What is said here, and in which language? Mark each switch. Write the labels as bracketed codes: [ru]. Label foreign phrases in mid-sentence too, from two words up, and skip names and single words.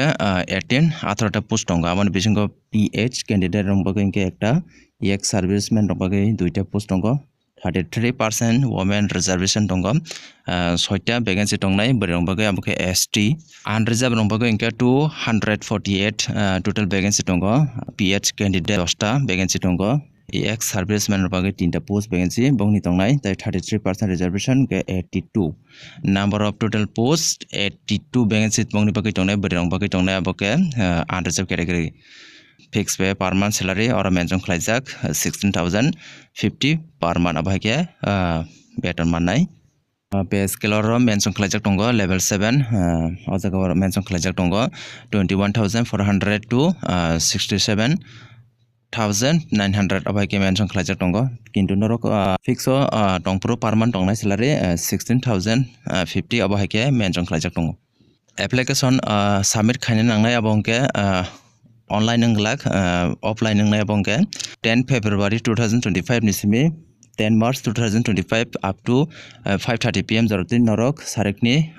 [trp] 18 18 post tonga amon bisingo [en] PH candidate [trp] rong bagai engke ekta [en] PX serviceman [trp] rong bagai duita post tongo [en] 33% women reservation [trp] tongo soita vacancy tongnai bori rong bagai amoke [en] ST unreserved [trp] rong bagai engke [en] 248 total vacancy [trp] tongo [en] PH candidate 10 vacancy [trp] tongo [en] EX serviceman [trp] bagai 3 post vacancy bongni tongnai tai [en] 33% reservation [trp] ke [en] 82 number of total post 82 vacancy [trp] bongni bagai tongnai bori rong bagai tongnai aboke [en] unreserved category fixed pay per month salary [trp] or mention khlaijak [en] 16050 per month [trp] abahike beton mannai [en] pay scale [trp] or mention khlaijak tongo level 7 ojaga mention khlaijak tongo 21400 to 67900 abahike mention khlaijak tongo kintu norok fixo tongpro [en] per month [trp] tongnai salary 16050 abahike mention khlaijak tongo [en] application submit [trp] khaina nangnai abongke online nglak offline nangnai abongke 10 February 2025 ni simi [en] 10 March 2025 up to 5:30 PM [trp] joroti norok sarekni